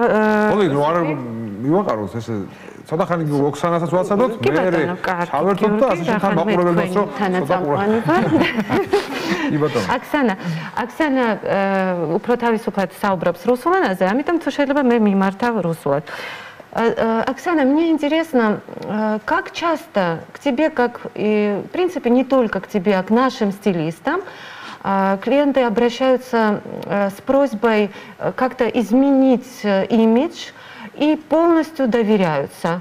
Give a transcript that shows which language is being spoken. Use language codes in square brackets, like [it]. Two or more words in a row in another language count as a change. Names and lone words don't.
[ka] მოდი რომ არ მივაყაროთ ესე ცოტა ხანი ოქსანასაც ვაცადოთ, მე ჩავერთოთ და ასე შეთან მაყურებელმოსო ცოტა ყურადღება. კი ბატონო. Оксана უფრო თავისუფლად საუბრობს რუსულ ენაზე, ამიტომ თუ შეიძლება მე მიმართავ русულად. [ru] Оксана, мне интересно, как часто к тебе, как и, в принципе, не только к тебе, а к нашим стилистам, клиенты обращаются с просьбой как-то изменить имидж и полностью доверяются.